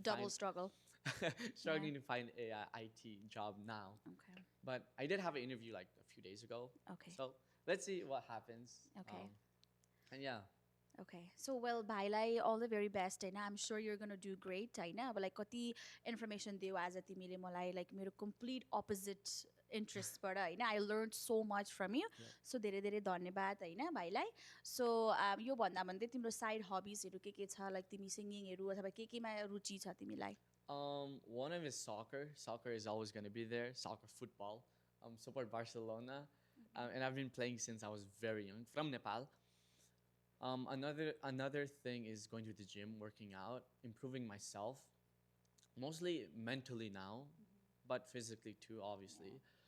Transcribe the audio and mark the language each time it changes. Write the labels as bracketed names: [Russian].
[English] double find struggle. struggling to find a IT job now. Okay. But I did have an interview like a few days ago. Okay. So let's see what happens. Okay. And yeah. Okay. So well, [Nepali] भाइलाई [English] all the very best होइन. I'm sure you're gonna do great होइन. [Nepali] अब like कति information दियो आज तिमीले मलाई like मेरो complete opposite interestबाट होइन. [English] I learned so much from you. [Nepali] So धेरै धेरै धन्यवाद होइन भाइलाई. So यो भन्दा भन्दै तिम्रो side hobbiesहरू के छ like तिमी singingहरू अथवा केमा रुचि छ तिमीलाई? [English] One of is soccer. Soccer is always going to be there. Soccer, football. Support Barcelona, and I've been playing since I was very young from Nepal. Another thing is going to the gym, working out, improving myself, mostly mentally now, but physically too, obviously.